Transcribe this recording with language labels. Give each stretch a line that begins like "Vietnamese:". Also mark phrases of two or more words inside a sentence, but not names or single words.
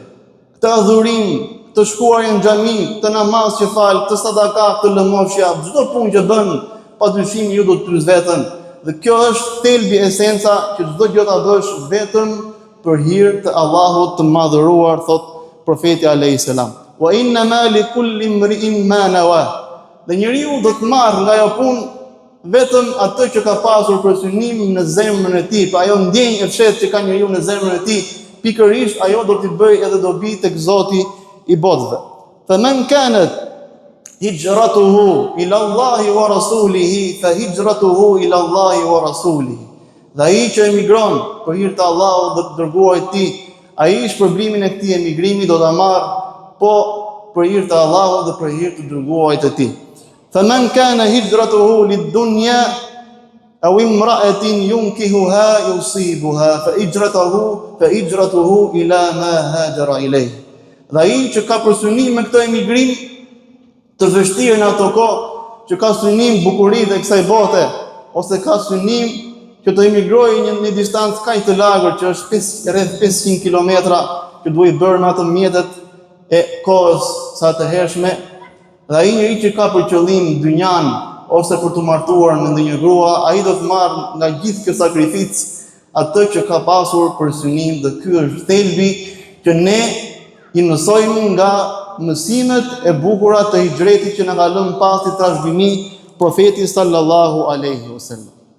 Albanian: Këtë adhurim, këtë shkuarje në xhami, këtë namaz që fal, këtë sadaka, këtë lëmosje, çdo punë që bën, padyshim ju do të pyes veten. Dhe kjo është thelbi, esenca që çdo gjë ta bësh vetëm për hir të Allahut të madhëruar, thot profeti
Arabic: عليه السلام. وإنما لكل امرئ ما نوى.
Albanian: Dhe njeriu do të marrë nga ajo punë vetëm atë që ka pasur për synim në zemrën e tij, pa ajo ndjenjë e fshehtë që ka njeriu në zemrën e tij, pikërisht ajo do t'i bëj edhe dobi tek Zoti i botëve.
Arabic: فمن كانت هجرته إلى الله ورسوله فهجرته إلى الله ورسوله.
Albanian: Dhe ai që emigron për hir të Allahut dhe të dërguarit të tij, ai shpërblimin e këtij emigrimi do ta marrë po për hir të Allahut dhe për hir të dërguarit të tij.
Arabic: فمن كان هجرته لدنيا أو امرأة ينكحها يصيبها فهجرته إلى ما هاجر إليه.
Albanian: Dhe ai që ka për synim me këtë emigrim të vështirë në ato kohë, që ka synim bukuritë e kësaj bote, ose ka synim që të emigrojë një distancë kaq të lagër që është rreth 500 kilometra, që duhet bërë në ato mjetet e kohës sa të hershme, dhe ai njeri që ka për qëllim dynjan ose për të martuar me ndonjë grua, ai do të marrë nga gjithë kjo sakrificë atë që ka pasur për synim, dhe ky është thelbi që ne i mësojmë nga mësimet e bukura të hijretit që na ka lënë pasi trashëgimi profeti
Arabic: صلى الله عليه وسلم.